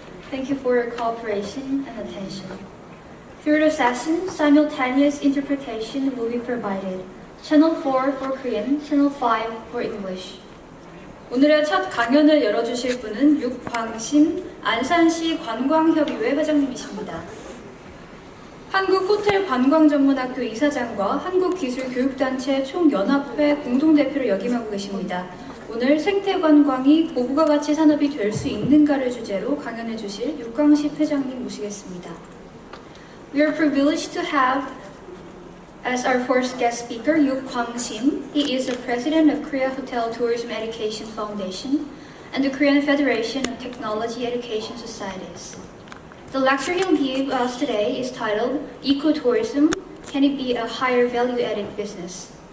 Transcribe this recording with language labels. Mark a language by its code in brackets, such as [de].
[en] Thank you for your cooperation and attention. Through the session, simultaneous interpretation will be provided. Channel 4 for Korean, Channel 5 for English. [ko] 오늘의 첫 강연을 열어주실 분은 육광심 안산시 관광협의회 회장님이십니다. 한국호텔관광전문학교 이사장과 한국기술교육단체 총연합회 공동대표를 역임하고 계십니다. 오늘 생태관광이 고부가 가치 산업이 될 수 있는가를 주제로 강연해 주실 육광심 회장님 모시겠습니다. [en] We are privileged to have as our first guest speaker Yuk Kwang-sim. He is the president of Korea Hotel Tourism Education Foundation and the Korean Federation of Technology Education Societies. The lecture he'll give us today is titled Ecotourism, Can It Be a Higher Value-Added Business?